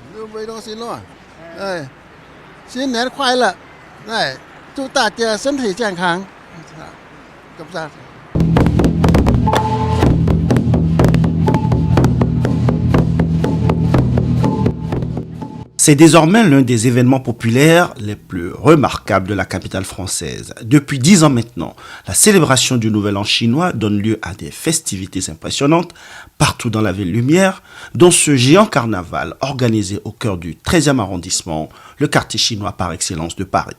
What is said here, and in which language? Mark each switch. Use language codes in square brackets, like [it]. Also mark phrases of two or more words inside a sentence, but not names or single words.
[zh] 味东西了，哎，新年快乐，哎，祝大家身体健康，感谢。 [fr] C'est désormais l'un des événements populaires les plus remarquables de la capitale française. Depuis 10 ans maintenant, la célébration du Nouvel An chinois donne lieu à des festivités impressionnantes partout dans la ville lumière, dont ce géant carnaval organisé au cœur du 13e arrondissement, le quartier chinois par excellence de Paris.